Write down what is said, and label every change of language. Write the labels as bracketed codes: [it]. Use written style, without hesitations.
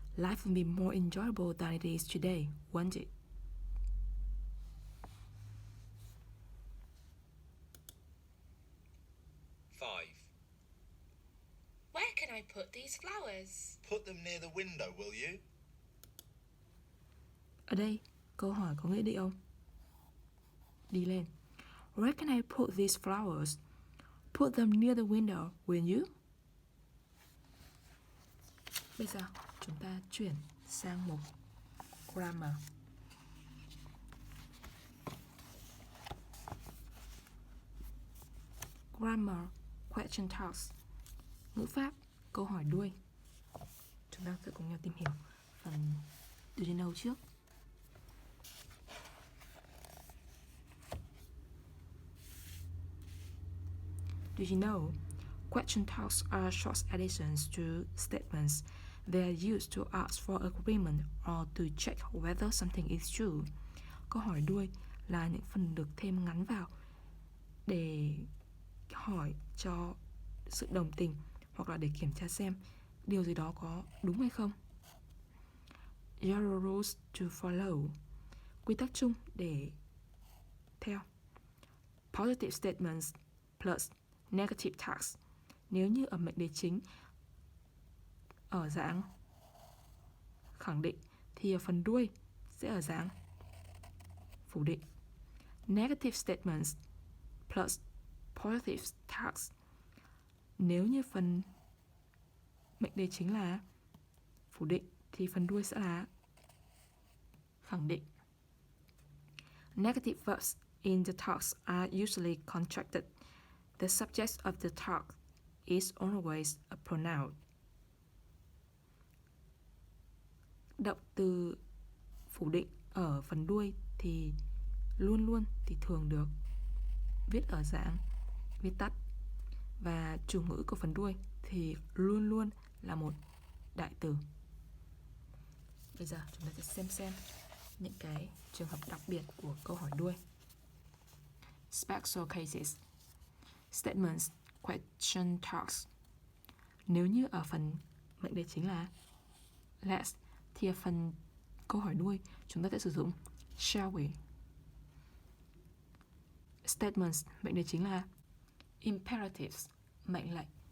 [en] Life will be more enjoyable than it is today, won't it? 5. Where can I put these flowers? Put them near the window, will you? [vi] Ở đây, câu hỏi có nghĩa điệu đi lên. [en] Where can I put these flowers? Put them near the window, will you? [vi] Bây giờ, chúng ta chuyển sang mục grammar. [en] Grammar, question tags. [vi] Ngữ pháp, câu hỏi đuôi. Chúng ta sẽ cùng nhau tìm hiểu phần Do you know trước. [en] Do you know? Question tags are short additions to statements. They are used to ask for agreement or to check whether something is true. [vi] Câu hỏi đuôi là những phần được thêm ngắn vào để hỏi cho sự đồng tình hoặc là để kiểm tra xem điều gì đó có đúng hay không. [en] General rules to follow. [vi] Quy tắc chung để theo. [en] Positive statements plus negative tags. [vi] Nếu như ở mệnh đề chính ở dạng khẳng định thì ở phần đuôi sẽ ở dạng phủ định. [en] Negative statements plus positive tags. [vi] Nếu như phần mệnh đề chính là phủ định thì phần đuôi sẽ là khẳng định. [en] Negative verbs in the tags are usually contracted. The subject of the tag is always a pronoun. [vi] Động từ phủ định ở phần đuôi thì luôn luôn thì thường được viết ở dạng viết tắt, và chủ ngữ của phần đuôi thì luôn luôn là một đại từ. Bây giờ chúng ta sẽ xem những cái trường hợp đặc biệt của câu hỏi đuôi. [en] Special cases. Statements, question tags. [vi] Nếu như ở phần mệnh đề chính là let's thì ở phần câu hỏi đuôi chúng ta sẽ sử dụng shall we. Statements, mệnh đề chính là imperatives, mệnh lệnh.